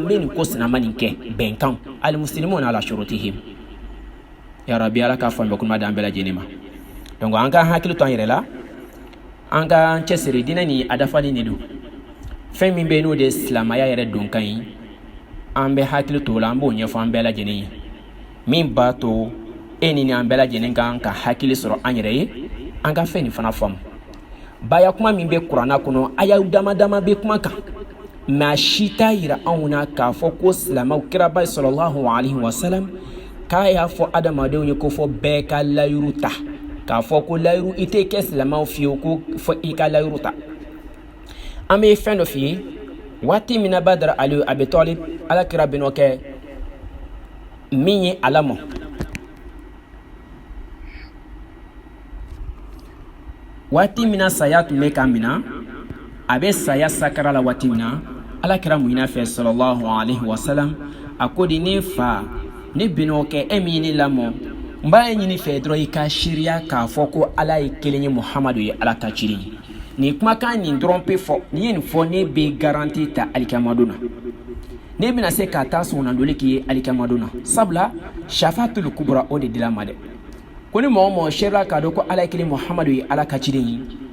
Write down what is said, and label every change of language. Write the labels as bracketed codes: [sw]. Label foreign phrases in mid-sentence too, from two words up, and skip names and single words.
[bm] bɛ nin ko sinama nin kɛ bɛnkan [ar] المسلمون على شروطهم [bm] ya rabbi Ala k'a faamuya kuma d'an bɛɛ lajɛlen ma donc an ka hakili to an yɛrɛ la an ka cɛsiri diinɛ nin a dafalen de don fɛn min bɛ yen n'o de ye silamaya yɛrɛ donkan ye an bɛ hakili to o la an b'o ɲɛfɔ an bɛɛ lajɛlen ye min b'a to ni an bɛɛ lajɛlen kan ka hakili sɔrɔ an yɛrɛ ye an ka fɛn nin fana faamu. Baya kuma min bɛ kuranna kɔnɔ aya dama dama bɛ kuma kan mais a si t'a yira anw na k'a fɔ ko silamɛw kiraba [ar] صلى الله عليه وسلم [bm] k'a y'a fɔ adamadenw ye ko fɔ bɛɛ ka layiru ta k'a fɔ ko layiru i tɛ kɛ silamɛw fiyewu ko fɔ i ka layiru ta. An bɛ fɛn dɔ f'i ye waati min na Badara Ali Abi Talib alakira bɛn'o kɛ min ye ala mɔ. Waati min na saya tun bɛ ka minɛ a bɛ saya sakara la waati min na alakira muɲina fɛ [ar] صلى الله عليه وسلم [bm] a ko de ne fa ne bɛn'o kɛ e min ye ne lamɔ n b'a ɲini fɛ dɔrɔn i ka seereya k'a fɔ ko ala ye kelen ye Muhamadu ye ala ka ciden ye. Nin kumakan nin dɔrɔn pe fɔ ni ye nin fɔ ne bɛ garanti ta alikiyama na ne bɛna se ka taa sɔnnadoli k'i ye alikiyama na sabula [ar] الشفاعة الكبرى [bm] o de dila ma dɛ ko ni mɔgɔ mɔgɔ seerela k'a dɔn ko ala ye kelen Muhamadu ye ala ka ciden ye